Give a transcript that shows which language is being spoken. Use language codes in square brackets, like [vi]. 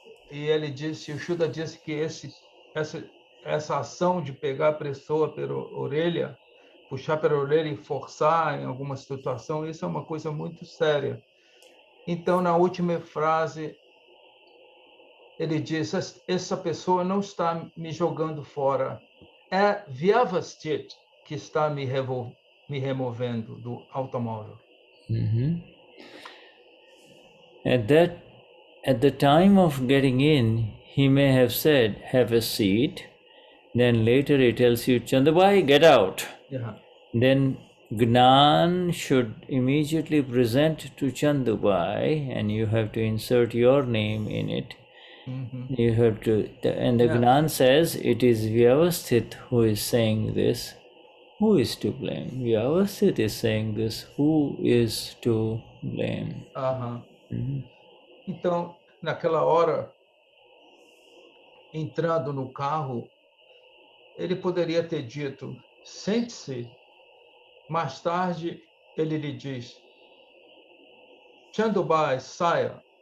[pt] E ele disse, o Shuddha disse que essa ação de pegar a pessoa pela orelha, puxar pela orelha e forçar em alguma situação, isso é uma coisa muito séria. Então, na última frase, ele diz, essa pessoa não está me jogando fora, é Vyavasthit que está me removendo do automóvel. [en] At the time of getting in, he may have said, "Have a seat." Then later he tells you, "Chandabai, get out." Yeah. Then Gnan should immediately present to Chandubai, and you have to insert your name in it. You have to, and the Gnan says it is Vyavasthit who is saying this. Who is to blame? Vyavasthit is saying this. Who is to blame? [pt] Então, naquela hora, entrando no carro, ele poderia ter dito, sente-se. Mais tarde, ele lhe diz, Chandubai, saia.